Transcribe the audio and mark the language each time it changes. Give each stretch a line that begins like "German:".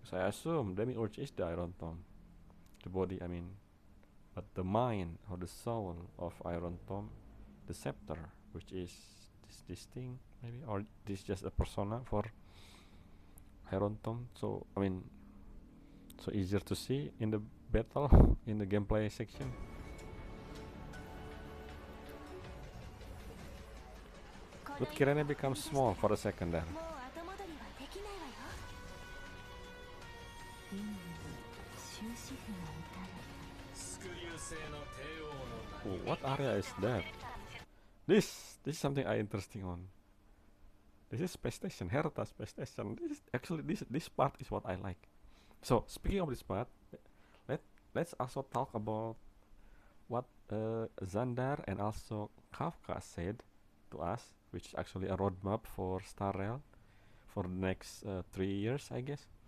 English: Because I assume Demiurge is the Iron Tomb, the body. I mean, but the mind or the soul of Iron Tomb, the scepter, which is this thing maybe, or this just a persona for Iron Tomb. So I mean, so easier to see in the battle in the gameplay section. But Cyrene becomes small for a second there.
Japanese: もう後戻りはできないわよ今に終止符が打たれスクリュー製の帝王の
English: Oh, what area is that? This is something I interesting on. This is space station, Herta space station. This part is what I like. So speaking of this part, let's also talk about what Xandar and also Kafka said to us, which is actually a roadmap for Star Rail for the next 3 years, I guess.